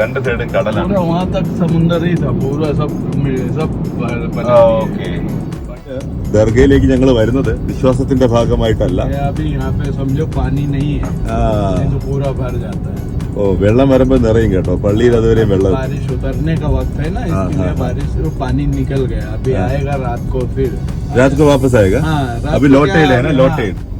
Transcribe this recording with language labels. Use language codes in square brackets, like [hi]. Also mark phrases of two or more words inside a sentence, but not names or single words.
[ml] 2 സൈഡും കടലാണ്. ഓക്കെ, ദർഗയിലേക്ക് ഞങ്ങൾ വരുന്നത് വിശ്വാസത്തിന്റെ ഭാഗമായിട്ടല്ല. ഓ, വെള്ളം വരുമ്പോ നിറയും കേട്ടോ. പള്ളിയിൽ അതുവരെ വെള്ളം. [hi] रात को वापस आएगा. अभी लौटेड है ना, लौटेड.